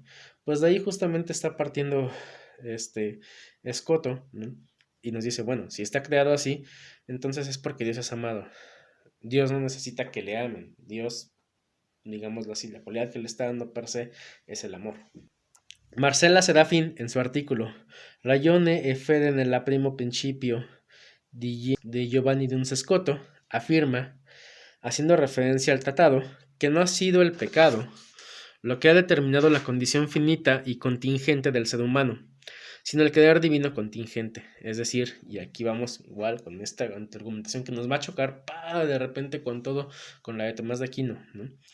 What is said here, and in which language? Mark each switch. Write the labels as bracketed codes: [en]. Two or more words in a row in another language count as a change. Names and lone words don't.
[es] Pues de ahí justamente está partiendo Scotto, ¿no? Y nos dice, bueno, si está creado así, entonces es porque Dios es amado. Dios no necesita que le amen. Dios, digámoslo así, la cualidad que le está dando per se es el amor. Marcella Serafin, en su artículo Ragione e fede nella primo principio de Giovanni Duns Scotto, afirma, haciendo referencia al tratado, que no ha sido el pecado lo que ha determinado la condición finita y contingente del ser humano, sino el querer divino contingente. Es decir, y aquí vamos igual con esta argumentación que nos va a chocar de repente con todo, con la de Tomás de Aquino, ¿no?